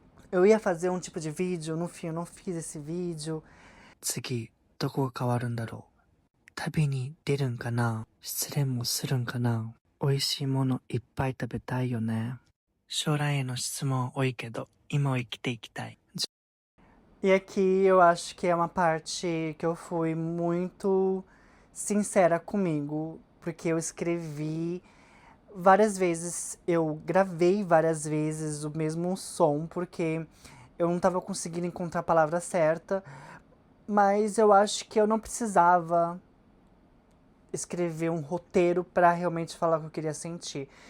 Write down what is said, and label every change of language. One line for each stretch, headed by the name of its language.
Portuguese: Eu ia fazer um tipo de vídeo, no fim eu não fiz esse vídeo.
Japanese: 次、どこが変わるんだろう。旅に出るんかな、失恋もするんかな、美味しいものいっぱい食べたいよね。将来への質問多いけど、今を生きていきたい。
Portuguese: E aqui eu acho que é uma parte que eu fui muito sincera comigo, porque eu escrevi várias vezes, eu gravei várias vezes o mesmo som, porque eu não estava conseguindo encontrar a palavra certa, mas eu acho que eu não precisava escrever um roteiro para realmente falar o que eu queria sentir.